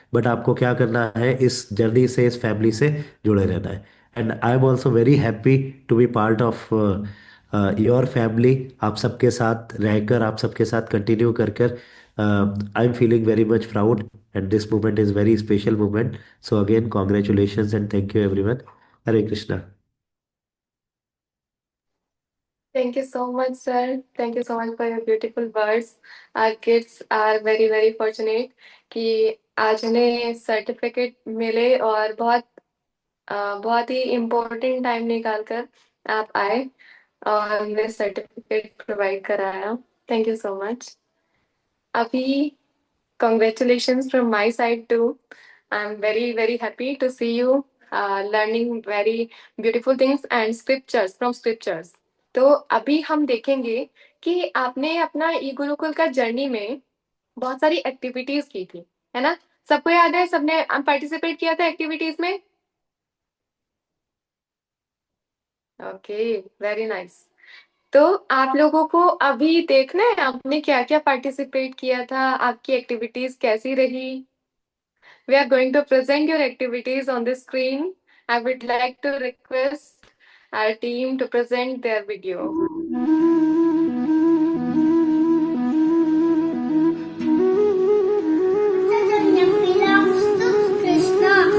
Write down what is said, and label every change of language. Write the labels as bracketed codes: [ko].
[hi] But आपको क्या करना है, इस जर्नी से, इस फैमिली से जुड़े रहना है। [en] And I am also very happy to be part of your family. [hi] आप सबके साथ रहकर, आप सबके साथ कंटिन्यू कर कर [en] I am feeling very much proud and this moment is very special moment. So again, congratulations and thank you everyone. Hare Krishna. Thank you so much, sir. Thank you so much for your beautiful words. Our kids are very very fortunate [hi] कि आज उन्हें certificate मिले और बहुत ही important time निकाल कर आप आए और उन्हें सर्टिफिकेट प्रोवाइड कराया। [en] Thank you so much. अभी congratulations from my side too. I'm very very happy to see you learning very beautiful things and scriptures from scriptures. [hi] तो अभी हम देखेंगे कि आपने अपना ई गुरुकुल का जर्नी में बहुत सारी एक्टिविटीज की थी, है ना? सबको याद है, सबने पार्टिसिपेट किया था एक्टिविटीज में? [en] Okay, very nice. [hi] तो आप लोगों को अभी देखना है आपने क्या क्या पार्टिसिपेट किया था, आपकी एक्टिविटीज कैसी रही। [en] We are going to present your activities on the screen. I would like to request our team to present their video. Saturnium belongs to Krishna.